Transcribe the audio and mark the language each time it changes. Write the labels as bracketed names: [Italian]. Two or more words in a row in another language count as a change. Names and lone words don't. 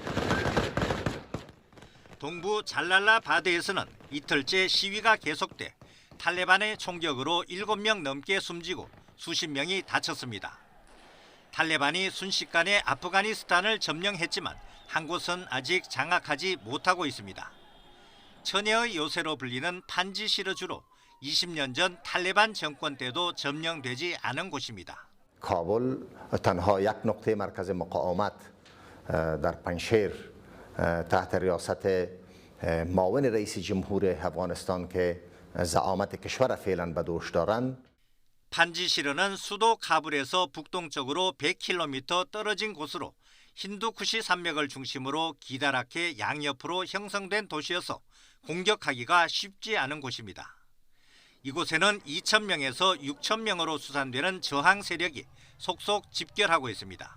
[Korean] 동부 잘랄라바드에서는 이틀째 시위가 계속돼 탈레반의 총격으로 7명 넘게 숨지고 수십 명이 다쳤습니다. 탈레반이 순식간에 아프가니스탄을 점령했지만 한 곳은 아직 장악하지 못하고 있습니다. 천혜의 요새로 불리는 판지시르주로 20년 전 탈레반 정권 때도 점령되지 않은 곳입니다. [Persian] کابل تنها یک نقطه مرکز مقاومت در پنجشیر تحت ریاست معاون رئیس جمهور افغانستان که زعامت کشور فعلا به دوش دارند. [Korean] 판지시르는 수도 카불에서 북동쪽으로 100km 떨어진 곳으로 힌두쿠시 산맥을 중심으로 기다랗게 양옆으로 형성된 도시여서 공격하기가 쉽지 않은 곳입니다. 이곳에는 2,000명에서 6,000명으로 수산되는 저항 세력이 속속 집결하고 있습니다.